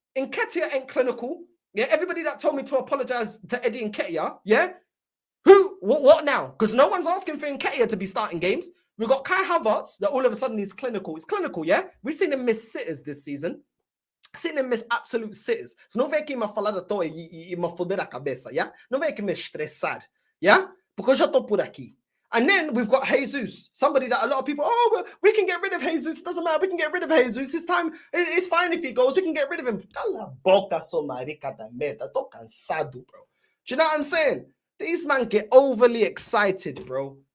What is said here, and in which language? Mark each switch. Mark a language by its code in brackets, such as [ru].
[en] Nketiah ain't clinical. Yeah, everybody that told me to apologize to Eddie Nketiah, yeah? What now? Because no one's asking for Nketiah to be starting games. We've got Kai Havertz that all of a sudden he's clinical. He's clinical, yeah? We've seen him miss sitters this season. Seen him miss absolute sitters. [pt] So não vem aqui me falar da toa e me foder a cabeça, yeah? Não vem aqui me estressar, yeah? Because eu tô por aqui. [en] And then we've got Jesus, somebody that a lot of people, oh, well, we can get rid of Jesus. Doesn't matter. We can get rid of Jesus. This time, it's fine if he goes. We can get rid of him. [pt] Cala a boca, sua marica da merda. Tô cansado, [en] bro. Do you know what I'm saying? These men get overly excited, bro.